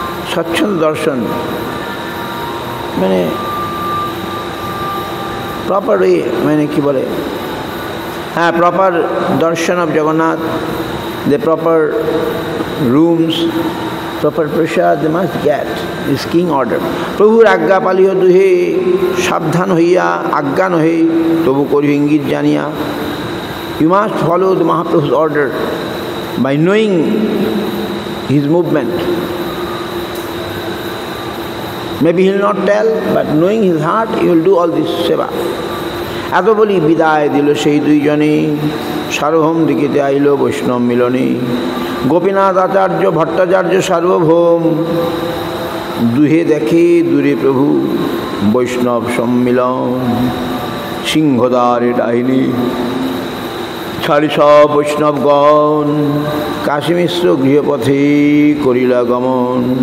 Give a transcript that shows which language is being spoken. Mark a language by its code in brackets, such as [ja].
[en] swachchanda darshan, মানে proper way, [bn] মানে কি বলে, হ্যাঁ, [en] proper darshan of Jagannath, the proper rooms, proper prasad they must get, is king order. [bn] প্রভুর আজ্ঞা পালিও দুহে, সাবধান হইয়া আজ্ঞা নহে তবু করি ইঙ্গিত জানিয়া। [en] You must follow the Mahaprabhu's order by knowing his movement. Maybe he will not tell, but knowing his heart, he will do all this seva. [bn] এত বলি বিদায় দিল সেই 2 জনে, সার্বভৌম দিকেতে আইল বৈষ্ণব মিলনে। গোপীনাথ আচার্য ভট্টাচার্য সার্বভৌম, দুহে দেখে দূরে প্রভু বৈষ্ণব সম্মিলন। সিংহদ্বারে ডাইনি ছাড়ি সব বৈষ্ণবগণ, কাশী মিশ্র গৃহপথে করিলা গমন।